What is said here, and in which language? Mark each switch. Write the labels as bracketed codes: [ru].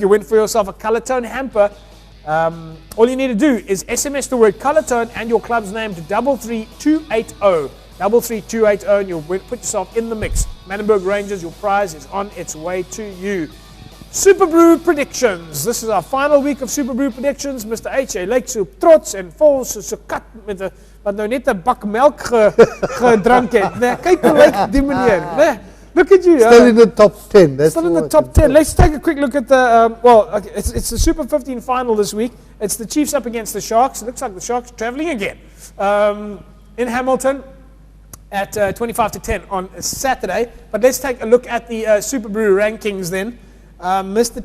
[en] You win for yourself a Color Tone hamper. All you need to do is SMS the word Color Tone and your club's name to 33280. 33280 and you'll put yourself in the mix. Manenberg Rangers, your prize is on its way to you. Super Brew predictions. This is our final week of Super Brew predictions. Mr. [af] H, hy lyk so trots en vol soos 'n kat met 'n wat nou net 'n bak melk gedrink het. Nee, kyk hoe lyk die meneer. Nee, [en] look at you. Still in the top 10. That's still in the top 10. Let's take a quick look at the okay, it's the Super 15 final this week. It's the Chiefs up against the Sharks. It looks like the Sharks are traveling again. In Hamilton at 25 to 10 on Saturday. But let's take a look at the Super Brew rankings then. Mr.